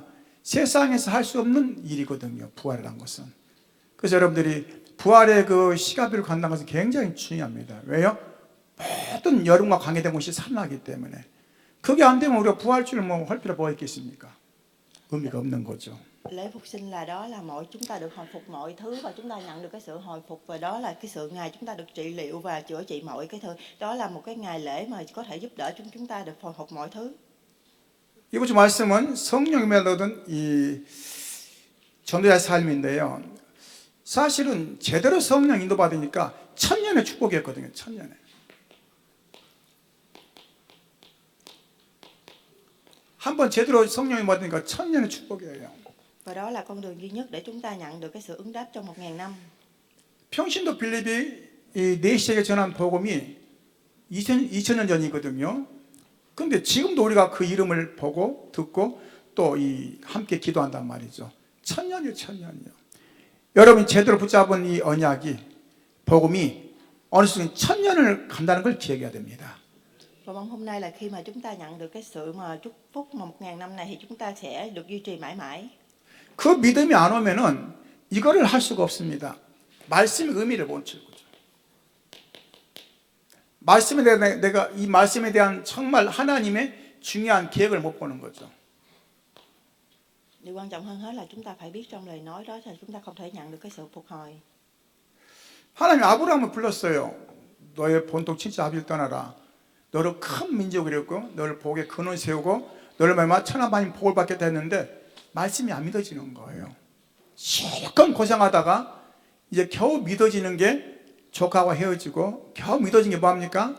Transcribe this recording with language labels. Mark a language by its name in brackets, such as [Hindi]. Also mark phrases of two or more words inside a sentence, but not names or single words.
[Korean] 세상에서 할 수 없는 일이거든요. 부활이란 것은. 그래서 여러분들이 부활의 그 시간표를 간다는 것은 굉장히 중요합니다. 왜요? 모든 여름과 관계된 것이 살아나기 때문에. 그게 안 되면 우리가 부활주를 할 필요가 뭐가 있겠습니까? 의미가 없는 거죠. [Vietnamese] Lễ phục sinh là đó là chúng ta được hồi phục mọi thứ và chúng ta nhận được cái sự hồi phục, và đó là cái sự ngày chúng ta được trị liệu và chữa trị mọi cái thứ. Đó là một cái ngày lễ mà có thể giúp đỡ chúng ta được hồi phục mọi thứ. [Korean] 이번 주 말씀은 성령이 얻은 이 전도자의 삶인데요. 사실은 제대로 성령 인도받으니까 천년의 축복이었거든요. 천년에. 한번 제대로 성령이 받으니까 천년의 축복이에요. [Vietnamese] Và đó là con đường duy nhất để chúng ta nhận được cái sự ứng đáp trong 1000 năm. [Korean] 평신도 빌립이 이 내시에게 전한 복음이 2000년 전이거든요. 그런데 지금도 우리가 그 이름을 보고 듣고 또 함께 기도한단 말이죠. 천년이요, 천년이요. 여러분이 제대로 붙잡은 이 언약이 복음이 어느 순간 천년을 간다는 걸 기억해야 됩니다. [Vietnamese] Và mong hôm nay là khi mà chúng ta nhận được cái sự mà chúc phúc mà 1000 năm này thì chúng ta sẽ được duy trì mãi mãi. [Korean] 그 믿음이 안 오면은 이거를 할 수가 없습니다. 말씀의 의미를 못 채우죠. 말씀에 대한 내가 이 말씀에 대한 정말 하나님의 중요한 계획을 못 보는 거죠. [Vietnamese] Điều quan trọng hơn hết là chúng ta phải biết trong lời nói đó thì chúng ta không thể nhận được cái sự phục hồi. [Korean] 하나님이 아브라함을 불렀어요. 너의 본토 친지 아비를 떠나라. 너를 큰 민족이라 했고 너를 복의 근원 세우고 너를 말미암아 천하만민 복을 받겠다 했는데 말씀이 안 믿어지는 거예요. 실컷 고생하다가 이제 겨우 믿어지는 게 조카와 헤어지고 겨우 믿어진 게 뭐합니까?